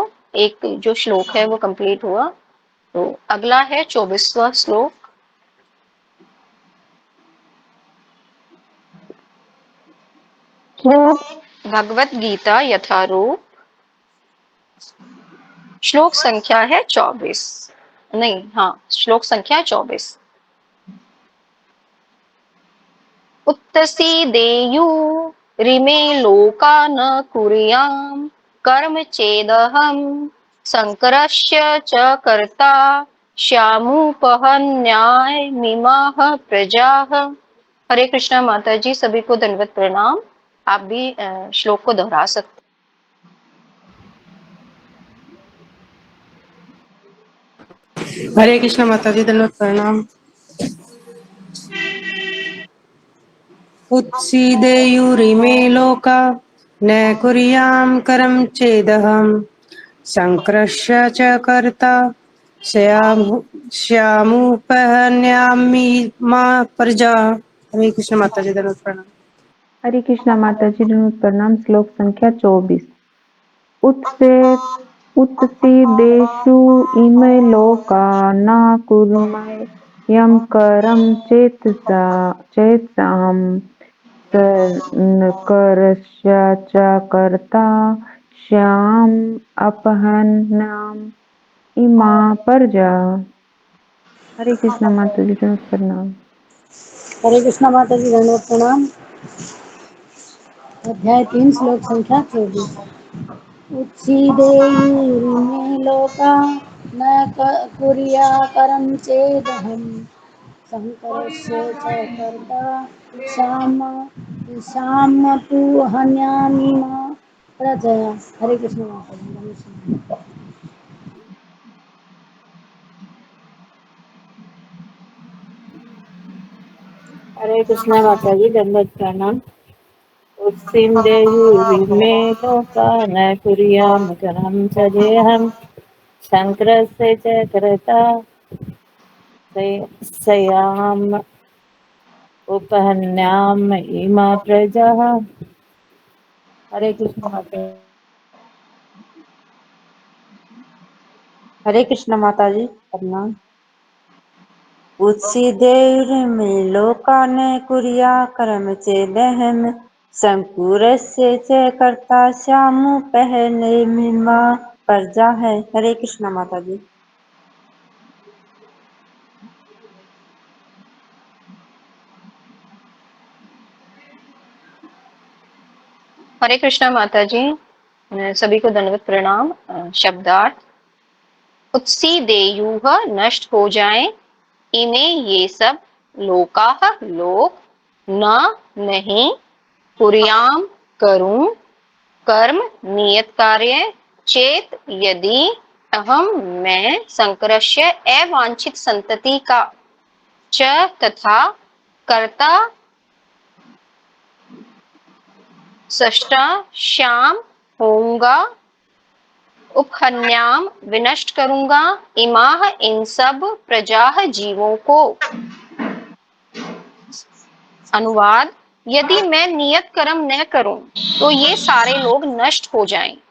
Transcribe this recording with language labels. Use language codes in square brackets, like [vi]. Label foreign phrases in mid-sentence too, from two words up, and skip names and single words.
[hi] एक जो श्लोक है वो कंप्लीट हुआ, तो अगला है 24वां श्लोक। भगवत गीता यथारूप, श्लोक संख्या है 24, नहीं हाँ, श्लोक संख्या 24। [sa] उत्सीदेयुरिमे लोका न कुर्याम् कर्म चेदहम् शंकरस्य च कर्ता श्यामुपहन्यायमिमाः प्रजाः। [hi] हरे कृष्णा माता जी, सभी को दंडवत प्रणाम। आप भी श्लोक को दोहरा सकते। हरे कृष्ण माता जी, दंडवत प्रणाम। [sa] उत्सीदेयुरिमे लोका न कुर्यां करं चेदहं शङ्करस्य च कर्ता श्यामुपहन्यामि मा प्रजा। [hi] हरे कृष्ण माता जी, दंडवत प्रणाम। हरे कृष्णा माता जी, प्रणाम। श्लोक संख्या 24। [sa] उत्सीदेषु इमे लोका न कुर्मः करं चेत्सां शंकरस्य च कर्ता श्याम अपहन्नाम इमा प्रजा। [hi] हरे कृष्णा माता जी, प्रणाम। हरे कृष्णा माता जी, दंडवत प्रणाम। अध्याय 3, श्लोक संख्या 24। [sa] उत्सीदेयुरिमे लोका न कुर्या करं चेदहं शङ्करस्य च कर्ता श्यामपुहन्यामि मा प्रजया। [hi] हरे कृष्ण माता जी, नमस्कार। हरे कृष्णा माता जी, दंडवत प्रणाम। [sa] उत्सीदेयुरिमे लोका न कुर्यां करं चेदहं शंकरस्य च कर्ता श्याम उपहन्याम इमा प्रजा। [hi] हरे कृष्ण माता। हरे कृष्णा माता जी, प्रणाम। [sa] उत्सीदेयुरिमे लोका न कुर्या कर्म चेदहम् शंकरस्य च कर्ता श्यामुपहन्यामिमा प्रजा है। [hi] हरे कृष्णा माता जी। हरे कृष्णा माता जी, सभी को दंडवत प्रणाम। शब्दार्थ। उत्सीदेयुः नष्ट हो जाएं, इमे ये सब, लोकाः लोक, न नहीं, कुर्याम करूं, कर्म नियत कार्य, चेत यदि, अहम मैं, संकरस्य अवांछित संतति का, च तथा, कर्ता सष्टा श्याम होऊंगा, उपहन्याम विनष्ट करूंगा, इमाह इन सब, प्रजाह जीवों को। अनुवाद। यदि मैं नियत कर्म न करूं तो ये सारे लोग नष्ट हो जाएं।